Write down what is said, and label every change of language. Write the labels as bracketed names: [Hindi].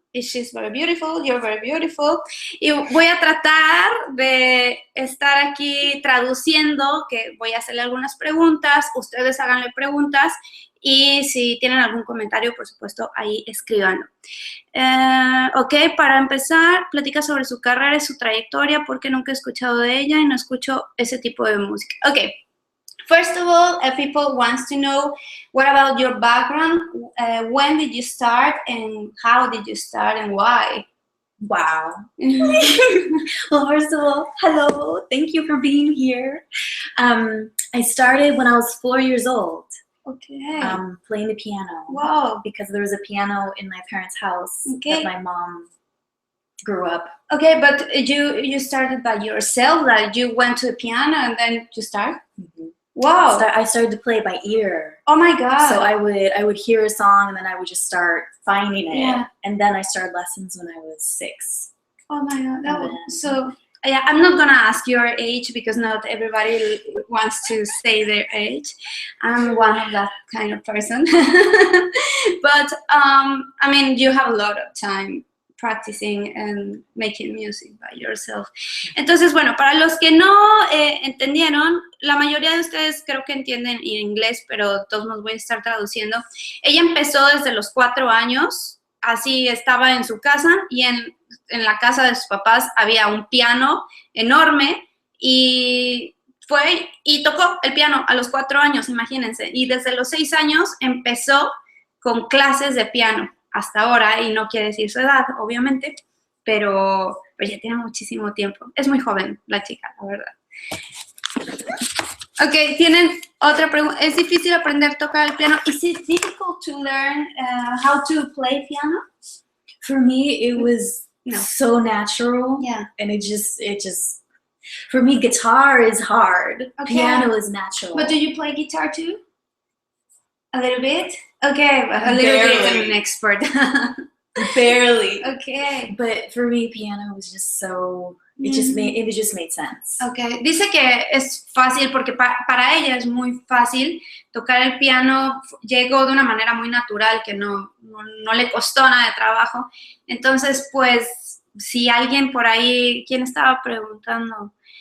[English] She's very beautiful, you're very beautiful. [Spanish] Y voy a tratar de estar aquí traduciendo, que voy a hacerle algunas preguntas, ustedes háganle preguntas, y si tienen algún comentario, por supuesto, ahí escríbanlo. Ok, para empezar, platica sobre su carrera y su trayectoria, porque nunca he escuchado de ella y no escucho ese tipo de música. Ok. [English] First of all, people want to know, what about your background? When did you start, and how did you start, and why? Wow. Well, first of all, hello. Thank you for being here. I started when I was 4 years old. Okay. Playing the piano. Wow. Because there was a piano in my parents' house that my mom grew up. Okay, but you started by yourself, like you went to the piano and then you start? Mm-hmm. Wow. I started to play by ear. Oh my God. So I would hear a song and then I would just start finding it. Yeah. And then I started lessons when I was 6. Oh my God. So yeah, I'm not gonna ask your age because not everybody wants to say their age. I'm one of that kind of person. But I mean, you have a lot of time practicing and making music by yourself. [Spanish] Entonces, bueno, para los que no entendieron, la mayoría de ustedes creo que entienden inglés, pero de todos modos voy a estar traduciendo. Ella empezó desde los 4 años, así estaba en su casa, y en la casa de sus papás había un piano enorme, y fue y tocó el piano a los 4 años, imagínense, y desde los 6 años empezó con clases de piano hasta ahora, y no quiere decir su edad, obviamente, pero ya tiene muchísimo tiempo. Es muy joven la chica, la verdad. Ok, tienen otra pregunta. ¿Es difícil aprender a tocar el piano? [English] Is it difficult to learn how to play piano? For me, it was so natural. Yeah. And it just, for me, guitar is hard. Okay. Piano is natural. But do you play guitar too? A little bit? Okay, a little bit, I'm an expert. Barely. Okay. But for me, piano was just so, it just made sense. Okay. [Spanish] Dice que es fácil porque para ella es muy fácil tocar el piano. Llegó de una manera muy natural, que no le costó nada de trabajo. Entonces, pues, si alguien por ahí, ¿quién estaba preguntando?